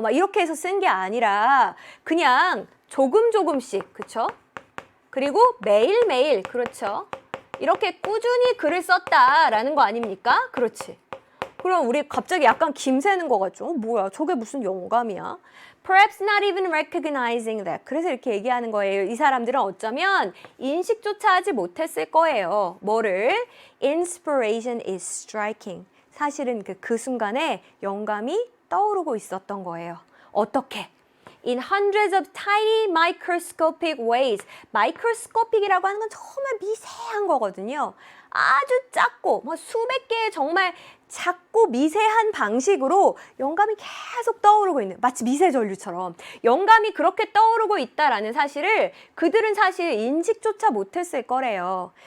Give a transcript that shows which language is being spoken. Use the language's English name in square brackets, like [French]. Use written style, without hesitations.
[Korean] 막 이렇게 해서 쓴 게 아니라 그냥 조금씩. 그쵸? 그리고 매일매일. 그렇죠? 이렇게 꾸준히 글을 썼다라는 거 아닙니까? 그렇지. 그럼 우리 갑자기 약간 김새는 거 같죠? 뭐야, 저게 무슨 영감이야? [English] Perhaps not even recognizing that. [Korean] 그래서 이렇게 얘기하는 거예요. 이 사람들은 어쩌면 인식조차 하지 못했을 거예요. 뭐를? [English] Inspiration is striking. [Korean] 사실은 그 순간에 영감이 떠오르고 있었던 거예요. 어떻게? [English] In hundreds of tiny microscopic ways. [Korean] microscopic이라고 하는 건 정말 미세한 거거든요. 아주 작고 수백 개의 정말 작고 미세한 방식으로 영감이 계속 떠오르고 있는, 마치 미세전류처럼 영감이 그렇게 떠오르고 있다라는 사실을 그들은 사실 인식조차 못했을 거래요.